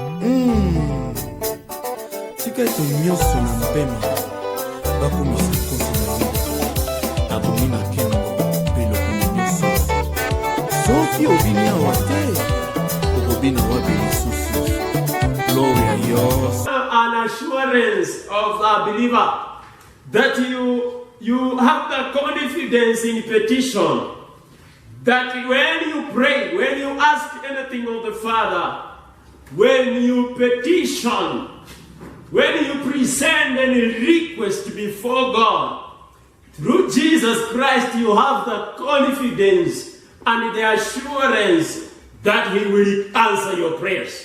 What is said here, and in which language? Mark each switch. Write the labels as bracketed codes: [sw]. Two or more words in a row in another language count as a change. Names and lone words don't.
[ln] tika ete nyonso na mpema bakomisa kote na yo abomi na nkembo mpe lokomo nyonso soki obini awa te okobina wapi lisusu. [en] Gloria a yours. An assurance of the believer that you have the confidence in petition that when you pray, when you ask anything of the Father, when you petition, when you present any request before God, through Jesus Christ you have the confidence and the assurance that He will answer your prayers.